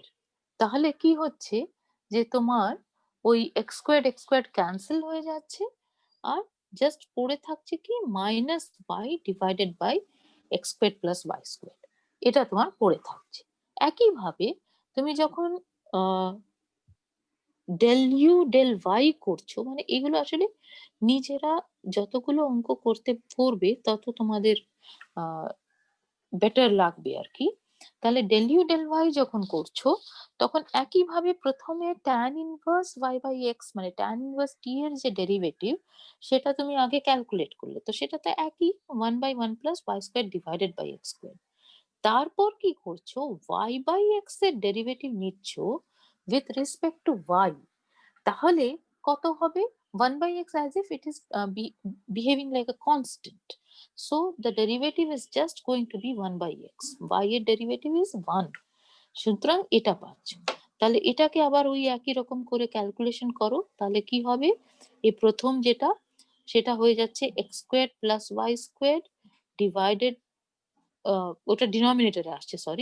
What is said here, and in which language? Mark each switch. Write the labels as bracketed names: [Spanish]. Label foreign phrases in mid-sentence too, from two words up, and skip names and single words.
[Bangla] তাহলে কি হচ্ছে যে তোমার ওই [English] x squared cancel [Bangla] হয়ে যাচ্ছে। আর জাস্ট পড়ে থাকছে কি [English] -y divided by x square plus y square. [Bangla] এটা তোমার পড়ে থাকছে। একইভাবে তুমি যখন আ [English] del u del y [Bangla] করছো, মানে এগুলো আসলে নিজেরা যতগুলো অঙ্ক করবে তত তোমাদের আ বেটার লাগবে আরকি। তাহলে [English] del u del y [Bangla] যখন করছো তখন একইভাবে ১ম এ [English] tan inverse y/x [Bangla] মানে [English] tan inverse t [Bangla] এর যে ডেরিভেটিভ সেটা তুমি আগে ক্যালকুলেট করলে। তো সেটা তো একই [English] 1/1 plus y square divided by x square. [Bangla] তারপর কি করছো? y/x এর ডেরিভেটিভ নিচ্ছ [English] with respect to y. [Bangla] তাহলে কত হবে? [English] 1/x as if it is behaving like a constant. So the derivative is just going to be 1/x. [Bangla] y এর ডেরিভেটিভ is 1. সুতরাং এটা পাচ্ছ। তাহলে এটাকে আবার ওই একই রকম করে ক্যালকুলেশন করো। তাহলে কি হবে? এই ১ম যেটা সেটা হয়ে যাচ্ছে [English] x square plus y square divided [Bangla] ওটা ডিনোমিনেটরে আসছে, সরি।